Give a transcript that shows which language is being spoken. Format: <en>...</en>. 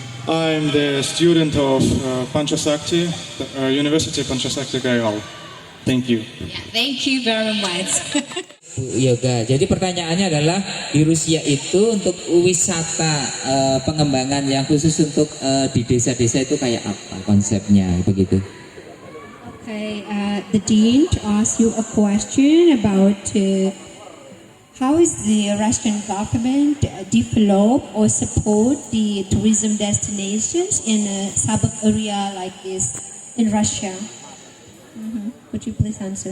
<en>I'm the student of Panchasakti, University of Panchasakti Gayal. Thank you. Yeah, thank you very much. Yoga.</en> <id>Jadi pertanyaannya adalah di Rusia itu untuk wisata pengembangan yang khusus untuk di desa-desa itu kayak apa konsepnya begitu?</id> <en>Okay, the dean to ask you a question about how is the Russian government develop or support the tourism destinations in a suburb area like this in Russia? Would you please answer?</en>